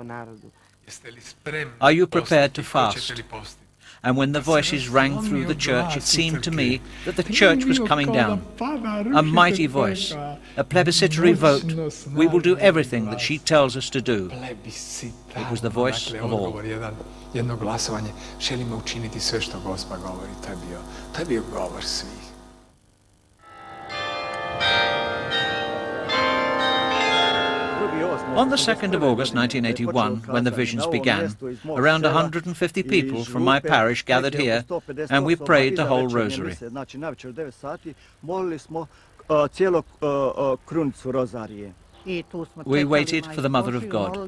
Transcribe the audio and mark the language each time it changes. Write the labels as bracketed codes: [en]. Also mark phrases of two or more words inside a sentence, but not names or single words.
[en] Are you prepared to fast? And when the voices rang through the church, it seemed to me that the church was coming down. A mighty voice, a plebiscitary vote. We will do everything that she tells us to do. It was the voice of all. [hr] Jedno glasovanje, želimo učiniti sve što Gospa govori. To je bio govor svih. [en] On the 2nd of August 1981, when the visions began, around 150 people from my parish gathered here, and we prayed the whole rosary. We waited for the Mother of God.